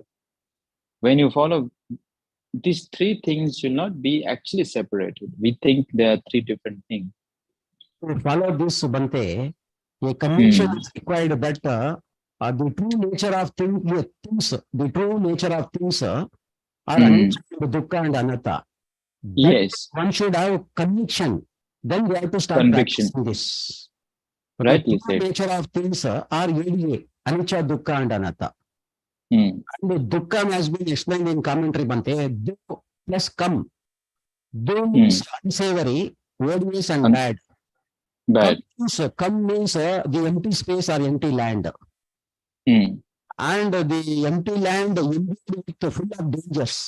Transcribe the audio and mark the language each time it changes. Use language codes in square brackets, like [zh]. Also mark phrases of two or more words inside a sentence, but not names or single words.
[en] When you follow, these three things should not be actually separated. We think there are three different things. To follow this, Bante, a conviction is required that the true nature of things are [pi] anicca, dukkha, and anatta. [en] Yes. One should have conviction. Then we have to start Conviction. practicing this. Rightly The true said. nature of things are ADA, [pi] anicca, dukkha, and anatta. [en] And the dukkha has been explained in commentary, Bante. Do plus come. Do means unsavory, odious, and bad. Bad. Come means the empty space or empty land. And the empty land will be full of dangers.